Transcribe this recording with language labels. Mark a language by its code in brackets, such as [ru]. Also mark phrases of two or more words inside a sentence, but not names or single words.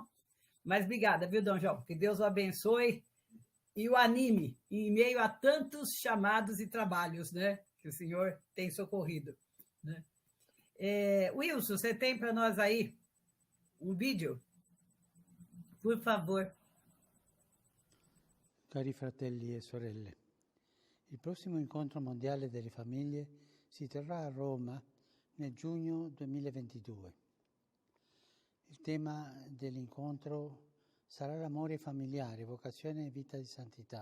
[pt] Mas obrigada, viu, Dom João? Que Deus o abençoe e o anime em meio a tantos chamados e trabalhos, né? Que o senhor tem socorrido, né? Wilson, você tem para nós aí um vídeo? Por favor. [it] Cari fratelli e sorelle, il prossimo incontro mondiale delle famiglie si terrà a Roma nel giugno 2022. Il tema dell'incontro sarà l'amore familiare, vocazione e vita di santità.